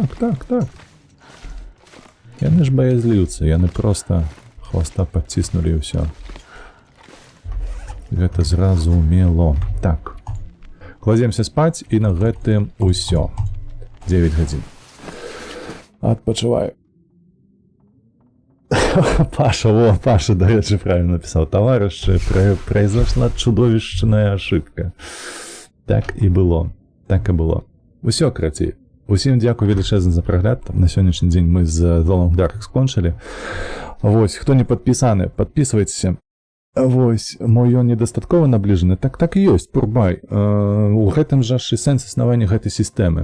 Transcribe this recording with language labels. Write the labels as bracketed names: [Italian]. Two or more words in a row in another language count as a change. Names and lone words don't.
[Belarusian] Яны ж баязліўцы, яны проста хвоста падціснулі і ўсё. Гэта зразумело. Так. Кладземся спаць і на гэтым усё. 9 гадзін. Адпачываю. Паша, дарэчы, [Russian] правильно написал. Товарищи, произошла чудовищная ошибка. [Belarusian] Так і было. Усё, карацей. Усім дзякую велічэзна за прагляд. На сённяшні дзень мы з The Long Dark скончылі. Вось, хто не падпісаны, падпісвайцеся. Вось, мо ён недастаткова набліжаны, так і ёсць, Пурбай. У гэтым жа ж і сэнс існавання гэтай сістэмы.